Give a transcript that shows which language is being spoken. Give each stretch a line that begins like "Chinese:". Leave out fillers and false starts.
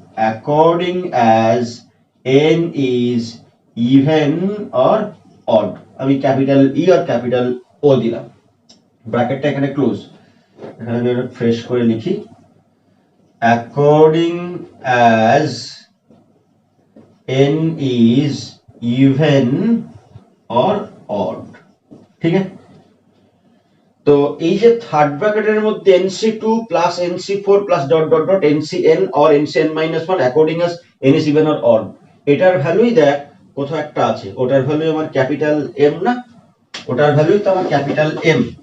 English: according as n is even or odd,
Bangla: আমি capital ই আর capital ও দিলাম, ব্র্যাকেটটা এখানে ক্লোজ, এখানে আমি ফ্রেশ করে লিখি,
English: according as n is even or odd।
Bangla: ঠিক আছে, তো এই যে থার্ড ব্র্যাকেটের মধ্যে nc2 plus nc4 plus dot dot dot
English: ncn or ncn minus 1 according as n is even or odd,
Bangla: এটার ভ্যালুই দেখ কোথাও একটা আছে, ওটার ভ্যালু আমার ক্যাপিটাল M না, ওটার ভ্যালুই তো আমার ক্যাপিটাল M।